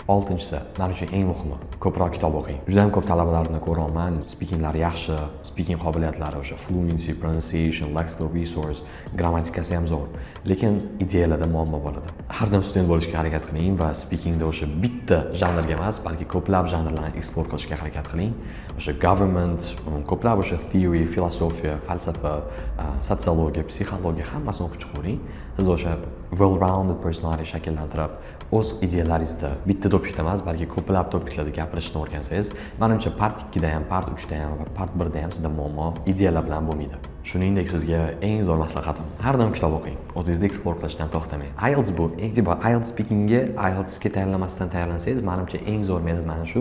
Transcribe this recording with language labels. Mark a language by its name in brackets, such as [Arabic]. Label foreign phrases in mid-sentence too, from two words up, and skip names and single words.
[Uzbek] 6-inchisi, men uchun eng muhimi, ko'proq kitob o'qing. Juda ham ko'p talabalarni ko'raman, speakinglari yaxshi, speaking qobiliyatlari, o'sha [English] fluency, pronunciation, lexical resource, [Uzbek] grammatikasi ham zo'r, lekin ideyalarda muammo bo'ladi. Har doim student bo'lishga harakat qiling va speakingda o'sha bitta janrga emas, balki ko'plab janrlarni explore qilishga harakat qiling. O'sha government, ko'plab o'sha theory, filosofiya, falsafa, sotsiologiya, psixologiya hammasini o'qib chiqavering. Siz o'sha [English] well-rounded personality [Uzbek] shakllantirib, o'z ideyalaringizda bitta topikda emas, balki ko'plab topiklarda gapirishni o'rgansangiz, menimcha part 2 da ham, part 3 da ham va part 1 da ham sizda muammo ideyalar bilan bo'lmaydi. Shuningdek, sizga eng zo'r maslahatim, har doim kitob o'qing. O'zingizni explore qilishdan to'xtamang. IELTS bu, IELTS speakingga, IELTSga tayyorlanmasdan tayyorlansangiz, menimcha eng zo'r metod mana shu.